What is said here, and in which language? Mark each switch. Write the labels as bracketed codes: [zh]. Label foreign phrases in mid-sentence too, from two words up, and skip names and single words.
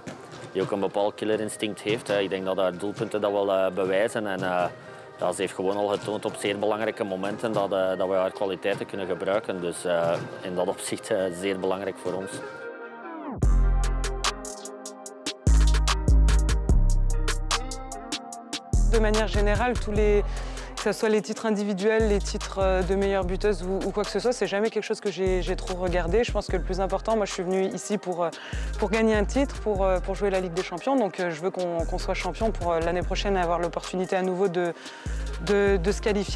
[nl] Die ook een bepaald killerinstinct heeft. Ik denk dat haar doelpunten dat wel bewijzen. En, ja, ze heeft gewoon al getoond op zeer belangrijke momenten dat we haar kwaliteiten kunnen gebruiken. Dus in dat opzicht zeer belangrijk voor ons. [fr] De manière générale, que ce soit les titres individuels, les titres de meilleure buteuse ou quoi que ce soit, c'est jamais quelque chose que j'ai trop regardé. Je pense que le plus important, moi je suis venue ici pour gagner un titre, pour jouer la Ligue des Champions. Donc je veux qu'on soit champion pour l'année prochaine avoir l'opportunité à nouveau de se qualifier.